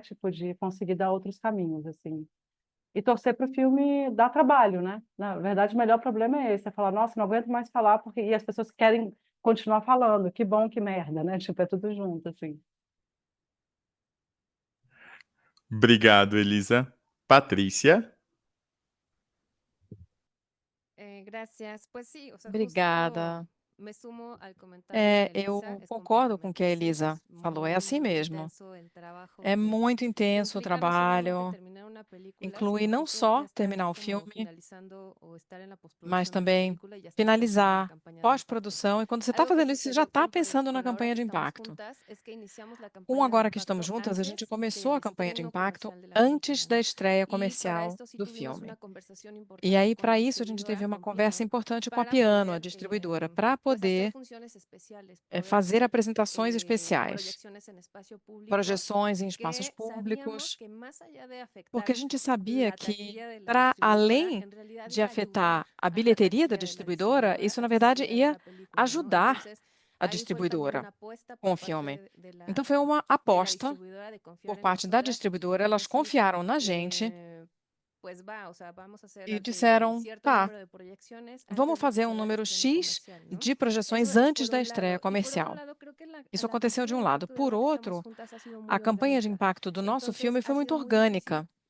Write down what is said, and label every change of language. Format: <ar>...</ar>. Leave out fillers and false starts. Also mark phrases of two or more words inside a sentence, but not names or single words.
<pt>Tipo, de conseguir dar outros caminhos, assim. E torcer para o filme dar trabalho, né? Na verdade, o melhor problema é esse, é falar, nossa, não aguento mais falar, porque e as pessoas querem continuar falando, que bom, que merda, né? Tipo, é tudo junto, assim. Obrigado, Elisa. Patrícia?</pt> <es>Gracias. Pues sí, o sea,</es> <pt>Obrigada.</pt> <es>justo me sumo al comentario de</es> <pt>Eu</pt> <es>Elisa, es</es> <pt>concordo com o que a</pt> <es>completamente así,</es> <pt>Elisa</pt> <es>es</es> <pt>falou, é assim</pt> <es>muy</es> <pt>mesmo.</pt> <es>intenso el trabajo</es> <pt>É</pt> <es>que</es> <pt>muito intenso o</pt> <es>implica no solamente</es> <pt>trabalho,</pt> <es>terminar una película,</es> <pt>inclui</pt> <es>sino</es> <pt>não</pt> <es>justo ya</es> <pt>só</pt> <es>estar</es> <pt>terminar o</pt> <es>como</es> <pt>filme, finalizando o</pt> <es>estar en la</es> <pt>mas</pt> <es>postproducción de la</es> <pt>também</pt> <es>película y ya estar pensando en la</es> <pt>finalizar</pt> <es>campaña de impacto.</es> <pt>pós-produção. E quando você está</pt> <es>Algo que</es> <pt>fazendo isso, você já</pt> <es>sucedió</es> <pt>está pensando na</pt> <es>con Ahora</es> <pt>campanha</pt> <es>que</es> <pt>de</pt> <es>estamos</es> <pt>impacto.</pt> <es>juntas es que iniciamos la</es> <pt>Com</pt> <es>campaña de</es> <pt>Agora que Estamos</pt> <es>impacto</es> <pt>Juntas, a gente</pt> <es>antes</es> <pt>começou</pt> <es>del</es> <pt>a campanha de</pt> <es>estreno</es> <pt>impacto</pt> <es>comercial de la</es> <pt>antes</pt> <es>película.</es> <pt>da estreia</pt> <es>Y para</es> <pt>comercial</pt> <es>esto sí</es> <pt>do</pt> <es>tuvimos</es> <pt>filme.</pt> <es>una conversación</es> <pt>E</pt> <es>importante</es> <pt>aí,</pt> <es>con</es> <pt>para</pt> <es>la</es> <pt>isso, a gente teve</pt> <es>distribuidora,</es> <pt>uma</pt> <es>con</es> <pt>conversa</pt> <es>Piano,</es> <pt>importante com a</pt> <es>para</es> <pt>Piano, a</pt> <es>poder</es> <pt>distribuidora, para</pt> <es>pues hacer</es> <pt>poder</pt> <es>funciones especiales, poder</es> <pt>fazer</pt> <es>hacer</es> <pt>apresentações especiais,</pt> <es>proyecciones en espacio público</es> <pt>projeções em espaços</pt> <es>que sabíamos</es> <pt>públicos,</pt> <es>que más allá de</es> <pt>porque a</pt> <es>afectar</es> <pt>gente sabia</pt> <es>la</es> <pt>que,</pt> <es>taquilla de la</es> <pt>para</pt> <es>distribuidora,</es> <pt>além</pt> <es>en realidad</es> <pt>de</pt> <es>iba a ayudar</es> <pt>afetar a</pt> <es>a la</es> <pt>bilheteria da</pt> <es>taquilla de la</es> <pt>distribuidora,</pt> <es>distribuidora</es> <pt>isso,</pt> <es>a</es> <pt>na</pt> <es>que se</es> <pt>verdade,</pt> <es>viera</es> <pt>ia</pt> <es>la película, ¿no?</es> <pt>ajudar</pt> <es>Entonces,</es> <pt>a</pt> <es>ahí fue también</es> <pt>distribuidora</pt> <es>una apuesta</es> <pt>com</pt> <es>por</es> <pt>o filme.</pt> <es>parte</es> <pt>Então, foi uma</pt> <es>de la</es> <pt>aposta</pt> <es>distribuidora de</es> <pt>por</pt> <es>confiar en</es> <pt>parte da</pt> <es>nosotras</es> <pt>distribuidora,</pt> <es>y</es> <pt>elas</pt> <es>decir,</es> <pt>confiaram na gente e disseram, tá, vamos fazer um número X de projeções antes da estreia comercial. Isso aconteceu de um lado. Por outro, a campanha de impacto do nosso filme foi muito orgânica.</pt>